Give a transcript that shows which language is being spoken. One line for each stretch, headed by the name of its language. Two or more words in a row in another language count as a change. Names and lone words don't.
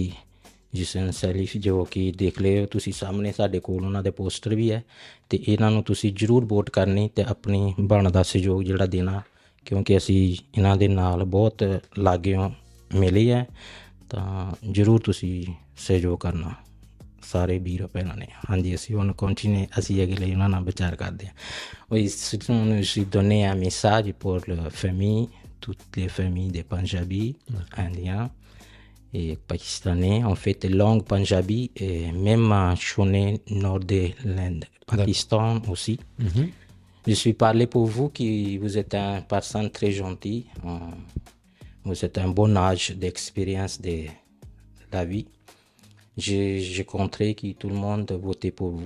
Punjabi: ਜਿਸਨ ਸੈਲਿਫ ਜੋ ਕਿ ਦੇਖ ਲਿਓ ਤੁਸੀਂ ਸਾਹਮਣੇ ਸਾਡੇ ਕੋਲ ਉਹਨਾਂ ਦੇ ਪੋਸਟਰ ਵੀ ਹੈ ਅਤੇ ਇਹਨਾਂ ਨੂੰ ਤੁਸੀਂ ਜ਼ਰੂਰ ਵੋਟ ਕਰਨੀ ਅਤੇ ਆਪਣੀ ਬਣਦਾ ਸਹਿਯੋਗ ਜਿਹੜਾ ਦੇਣਾ ਕਿਉਂਕਿ ਅਸੀਂ ਇਹਨਾਂ ਦੇ ਨਾਲ ਬਹੁਤ ਲਾਗਿਓਂ ਮਿਲੇ ਹੈ ਤਾਂ ਜ਼ਰੂਰ ਤੁਸੀਂ ਸਹਿਯੋਗ ਕਰਨਾ ਸਾਰੇ ਵੀਰ ਭੈਣਾਂ ਨੇ ਹਾਂਜੀ ਅਸੀਂ ਹੁਣ ਕੰਟੀਨਿਊ ਅਸੀਂ ਅਗਲੇ ਉਹਨਾਂ ਨਾਲ ਵਿਚਾਰ ਕਰਦੇ ਹਾਂ
French: oui je suis donné un message pour la famille toutes les familles des Punjabi indiens et pakistanais en fait langue Punjabi et même Shone nord de l'Inde Pakistan aussi je suis parlé pour vous qui vous êtes une personne très gentille vous êtes un bon âge d'expérience de la vie j'ai compris que tout le monde votait pour vous.